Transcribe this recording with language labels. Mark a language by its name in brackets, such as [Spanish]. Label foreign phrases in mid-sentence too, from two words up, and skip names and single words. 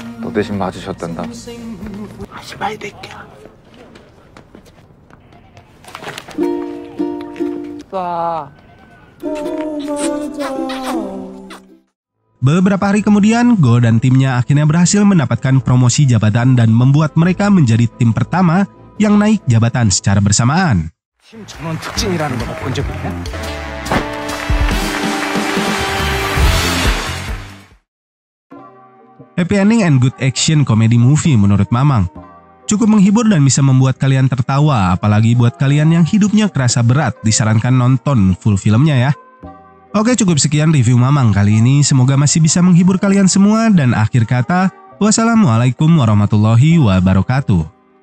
[Korean] 저 대신 맞으셨단다. [Indonesian] Beberapa hari kemudian, Go dan timnya akhirnya berhasil mendapatkan promosi jabatan dan membuat mereka menjadi tim pertama yang naik jabatan secara bersamaan. [Korean] 팀 전원 특징이라는 거 본 적 있냐? [English] Happy ending and good action comedy movie [Indonesian] menurut Mamang. Cukup menghibur dan bisa membuat kalian tertawa, apalagi buat kalian yang hidupnya kerasa berat, disarankan nonton full filmnya ya. Oke, cukup sekian review Mamang kali ini, semoga masih bisa menghibur kalian semua, dan akhir kata, [Arabic] والسلام عليكم ورحمة الله وبركاته.